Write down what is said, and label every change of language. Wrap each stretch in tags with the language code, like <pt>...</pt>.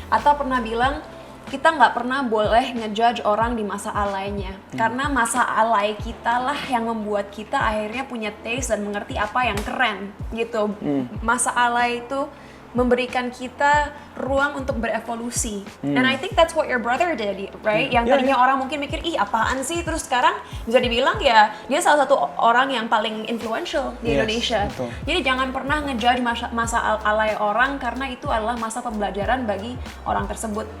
<id>Atta pernah bilang, kita nggak pernah boleh ngejudge orang di masa alaynya. Karena masa alay kita lah yang membuat kita akhirnya punya taste dan mengerti apa yang keren gitu. Masa alay itu memberikan kita ruang untuk berevolusi.</id> <en>And I think that's what your brother did, right?</en> <id>Yang tadinya orang mungkin mikir, ih apaan sih? Terus sekarang bisa dibilang ya, dia salah satu orang yang paling influential di Indonesia. Betul. Jadi jangan pernah ngejudge masa alay orang, karena itu adalah masa pembelajaran bagi orang tersebut.</id>